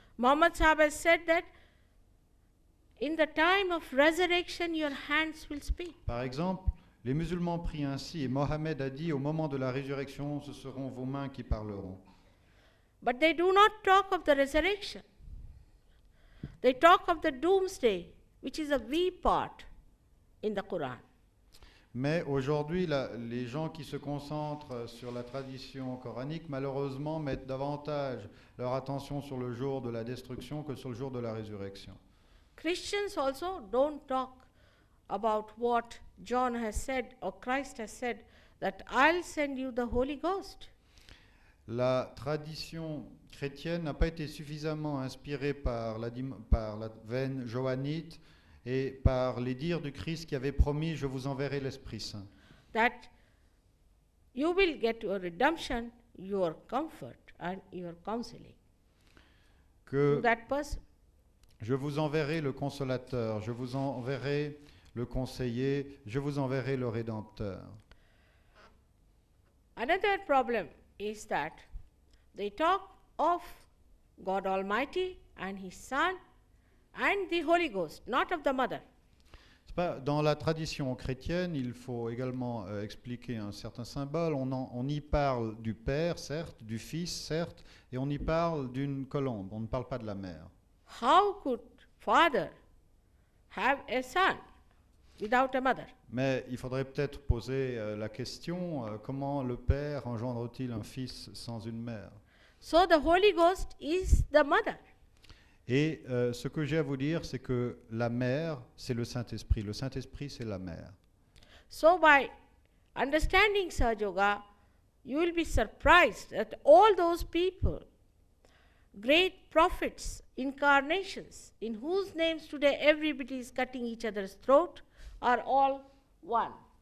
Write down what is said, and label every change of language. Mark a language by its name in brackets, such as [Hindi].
[English] Muhammad Sahib has said that in the time of resurrection, your hands will speak. [French] Par exemple, les musulmans prient ainsi, et Mohammed a dit, au moment de la résurrection, ce seront vos mains qui parleront. [English] But they do not talk of the resurrection. They talk of the doomsday, which is a wee part in the Quran. [French] Mais aujourd'hui, les gens qui se concentrent sur la tradition coranique, malheureusement, mettent davantage leur attention sur le jour de la destruction que sur le jour de la résurrection. [English] Christians also don't talk about what John has said or Christ has said, that I'll send you the Holy Ghost. [French] La tradition chrétienne n'a pas été suffisamment inspirée par la veine johannite et par les dires du Christ qui avait promis « Je vous enverrai l'Esprit Saint ». [English] That you will get your redemption, your comfort and your counseling [French] Que [English] to that person. [French] je vous enverrai le consolateur, je vous enverrai le conseiller, je vous enverrai le rédempteur. [English] Another problem is that they talk of God Almighty and His Son and the Holy Ghost, not of the mother. [French] Dans la tradition chrétienne, il faut également expliquer un certain symbole. On y parle du Père, certes, du Fils, certes, et on y parle d'une colombe. On ne parle pas de la mère. [English] How could father have a son without a mother? [French] Mais il faudrait peut-être poser la question, comment le Père engendre-t-il un Fils sans une mère? [English] So the Holy Ghost is the mother. [French] Et ce que j'ai à vous dire, c'est que la mère, c'est le Saint-Esprit. Le Saint-Esprit, c'est la mère. [English] So by understanding Sahaja Yoga, you will be surprised that all those people, great prophets, incarnations, in whose names today everybody is cutting each other's throat, are all one.